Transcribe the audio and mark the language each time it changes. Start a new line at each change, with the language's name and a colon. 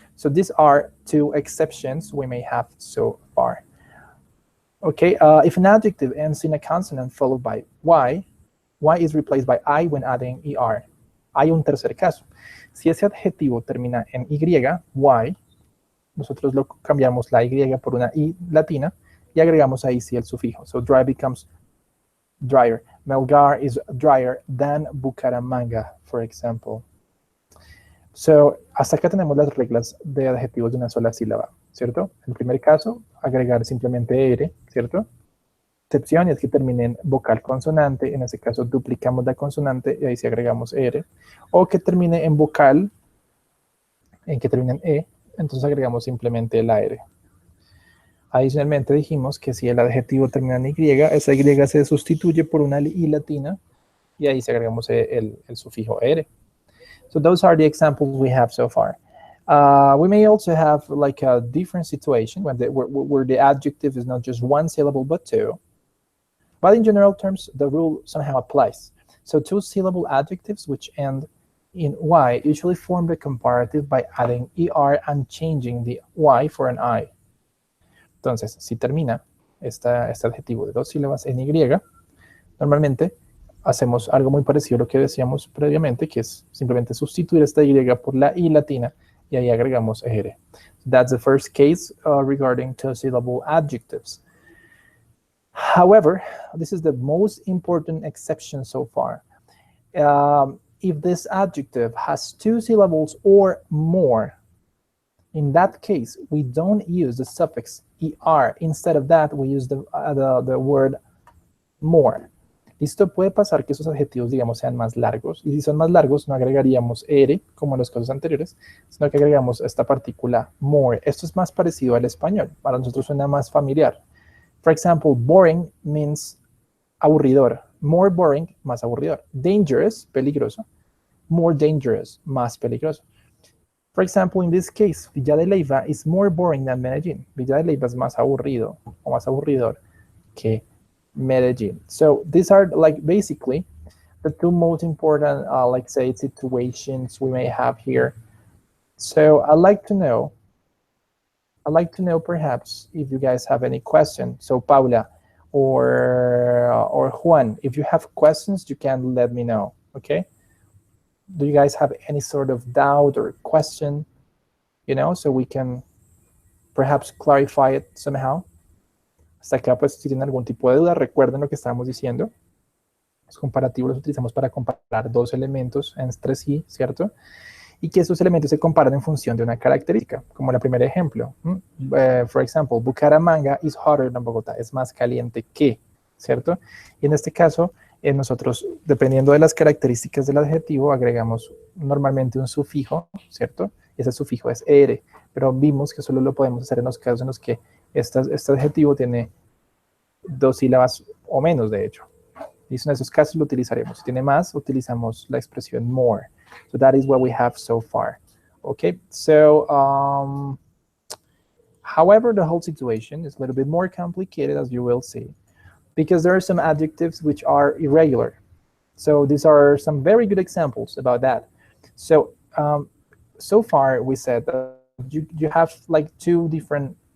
English: So these are two exceptions we may have so far. Okay, if an adjective ends in a consonant followed by y is replaced by I when adding er.
Spanish: Hay un tercer caso. Si ese adjetivo termina en y, nosotros lo cambiamos la y por una i latina y agregamos ahí sí el sufijo.
English: So dry becomes drier. Melgar is drier than Bucaramanga, for example.
Spanish: So, hasta acá tenemos las reglas de adjetivos de una sola sílaba, ¿cierto? En el primer caso, agregar simplemente er, ¿cierto? Excepción es que termine en vocal consonante, en ese caso duplicamos la consonante y ahí sí agregamos er. O que termine en vocal, en que termine en e, entonces agregamos simplemente la r. Adicionalmente dijimos que si el adjetivo termina en y, esa y se sustituye por una i latina y ahí sí agregamos el sufijo er.
English: So those are the examples we have so far. We may also have like a different situation where the adjective is not just one syllable but two. But in general terms, the rule somehow applies. So two-syllable adjectives which end in y usually form the comparative by adding er and changing the y for an I.
Spanish: Entonces, si termina este adjetivo de dos sílabas en y, normalmente hacemos algo muy parecido a lo que decíamos previamente, que es simplemente sustituir esta y por la i latina y ahí agregamos er.
English: That's the first case regarding two-syllable adjectives. However, this is the most important exception so far. If this adjective has two syllables or more, in that case, we don't use the suffix er. Instead of that, we use the word more.
Spanish: Listo, puede pasar que esos adjetivos, digamos, sean más largos. Y si son más largos, no agregaríamos er, como en los casos anteriores, sino que agregamos esta partícula more. Esto es más parecido al español. Para nosotros suena más familiar.
English: For example, boring means
Spanish: aburridor.
English: More boring,
Spanish: más aburridor. Dangerous, peligroso.
English: More dangerous,
Spanish: más peligroso.
English: For example, in this case, Villa de Leyva is more boring than Medellín.
Spanish: Villa de Leyva es más aburrido o más aburridor que Medellín.
English: So these are like basically the two most important, like say, situations we may have here. So I'd like to know perhaps if you guys have any questions. So Paula or Juan, if you have questions, you can let me know, okay? Do you guys have any sort of doubt or question, you know, so we can perhaps clarify it somehow.
Spanish: Hasta acá, pues, si tienen algún tipo de duda, recuerden lo que estábamos diciendo. Los comparativos los utilizamos para comparar dos elementos entre sí, ¿cierto? Y que esos elementos se comparan en función de una característica, como el primer ejemplo.
English: For example, Bucaramanga is hotter than Bogotá,
Spanish: es más caliente que, ¿cierto? Y en este caso, nosotros, dependiendo de las características del adjetivo, agregamos normalmente un sufijo, ¿cierto? Ese sufijo es er, pero vimos que solo lo podemos hacer en los casos en los que este adjetivo tiene dos sílabas o menos, de hecho. Y en esos casos lo utilizaremos. Si tiene más, utilizamos la expresión more.
English: So that is what we have so far. Okay, so however, the whole situation is a little bit more complicated, as you will see, because there are some adjectives which are irregular. So these are some very good examples about that. So so far we said that you have like two different.